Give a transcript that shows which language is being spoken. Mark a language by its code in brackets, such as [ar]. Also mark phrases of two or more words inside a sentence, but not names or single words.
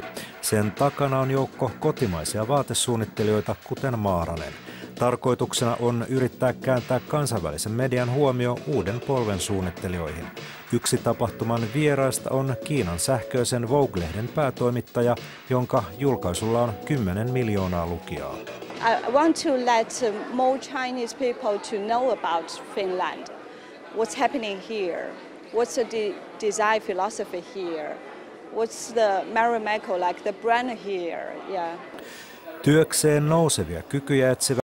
[fi] Sen takana on joukko kotimaisia vaatesuunnittelijoita, kuten Maaranen. Tarkoituksena on yrittää kääntää kansainvälisen median huomio uuden polven suunnittelijoihin. Yksi tapahtuman vieraista on Kiinan sähköisen Vogue-lehden päätoimittaja, jonka julkaisulla on 10 miljoonaa lukijaa. [en] I want to let more Chinese people to know about Finland. What's happening here? What's the design philosophy here? What's the Marimekko, like the brand here? Yeah. [fi] Työkseen nousevia kykyjä etsivä